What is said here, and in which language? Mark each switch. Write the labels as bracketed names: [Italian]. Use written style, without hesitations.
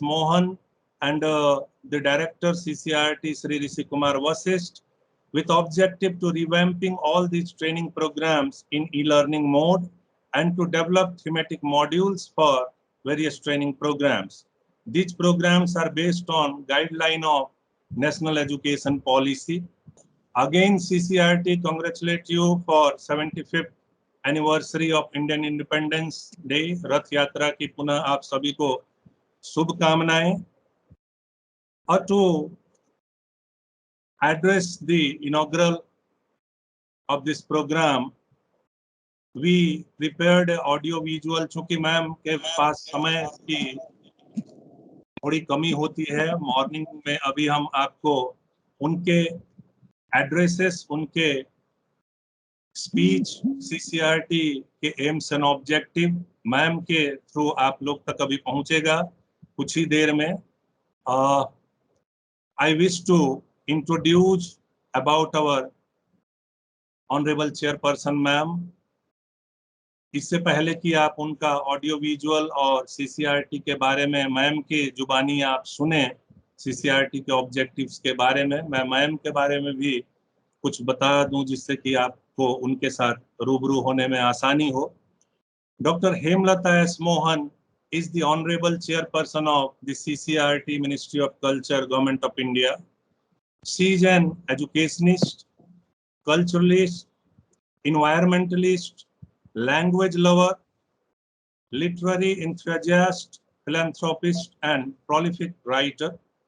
[English] Mohan and the Director CCRT Sri Rishi Kumar Vasist, with objective to revamping all these training programs in e-learning mode and to develop thematic modules for various training programs. These programs are based on guideline of National Education Policy. Again, CCRT congratulate you for 75th anniversary of Indian Independence Day. [Hindi] रथ यात्रा की पुनः आप सभी को शुभकामनाएं. [English] और to address the inaugural of this program, we prepared audio visual. [Hindi] चूंकि ma'am के पास समय की थोड़ी कमी होती है मॉर्निंग में, अभी हम आपको उनके एड्रेसेस, उनके स्पीच, सीसीआरटी के [English] aims and objective [Hindi] मैम के थ्रू आप लोग तक अभी पहुंचेगा कुछ ही देर में. [English] I wish to introduce about our honourable chairperson ma'am. [Hindi] इससे पहले कि आप उनका ऑडियो विजुअल और सीसीआरटी के बारे में मैम के जुबानी आप सुने, सीसीआरटी के ऑब्जेक्टिव्स के बारे में, मैं मैम के बारे में भी कुछ बता दूं जिससे कि आपको उनके साथ रूबरू होने में आसानी हो. [English] Doctor Hemlata S Mohan is the Honorable Chairperson of the CCRT Ministry of Culture, Government of India. She is an educationist, culturalist, environmentalist, language lover, literary enthusiast, philanthropist, and prolific writer.